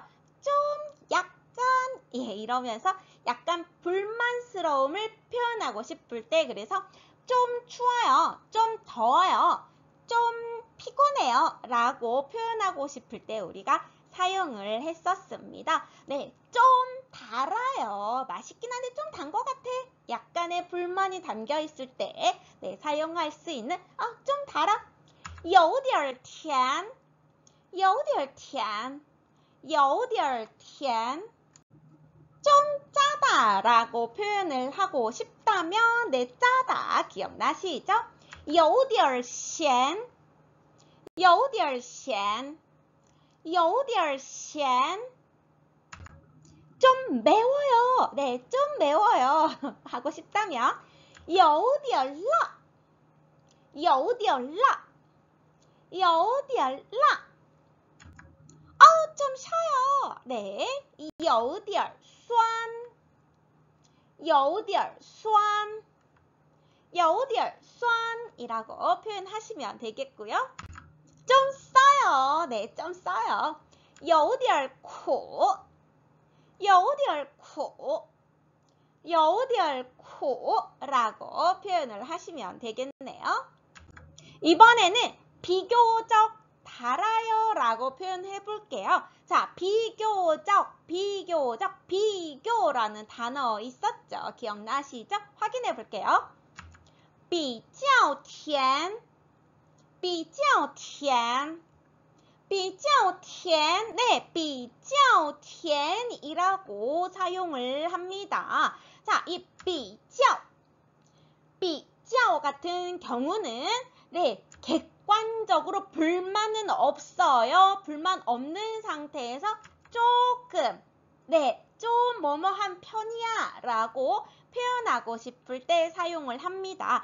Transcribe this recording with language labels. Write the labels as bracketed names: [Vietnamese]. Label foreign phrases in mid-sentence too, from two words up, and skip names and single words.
[Korean] 좀 약간 이러면서 약간 불만스러움을 표현하고 싶을 때 그래서 좀 추워요, 좀 더워요, 좀 피곤해요 라고 표현하고 싶을 때 우리가 사용을 했었습니다. 네, 좀 달아요. 맛있긴 한데 좀 단 것 같아. 약간의 불만이 담겨 있을 때 네, 사용할 수 있는 좀 달아. [Chinese] 有点甜有点甜有点甜 [Korean] 좀 짜다 라고 표현을 하고 싶다면 네, 짜다 기억나시죠? [Chinese] 有点咸有点咸有点咸 [Korean] 좀 매워요. 네, 좀 매워요. 하고 싶다면 [Chinese] 有点辣有点辣有点辣 [Korean] 좀 쉬어요. 네, [Chinese] 有点酸有点酸有点酸 [Korean] 이라고 표현하시면 되겠고요. 좀 써요. 네, 좀 써요. [Chinese] 有点苦有点苦有点苦 [Korean] 라고 표현을 하시면 되겠네요. 이번에는 비교적 달아요 라고 표현해 볼게요. 자, 비교라는 단어 있었죠? 기억나시죠? 확인해 볼게요. [Chinese] 比较甜比较甜네, 比较甜 [Korean] 이라고 사용을 합니다. 자, 이 比较 같은 경우는 네, 객관적으로 불만은 없어요. 불만 없는 상태에서 조금 네, 좀 뭐뭐한 편이야 라고 표현하고 싶을 때 사용을 합니다.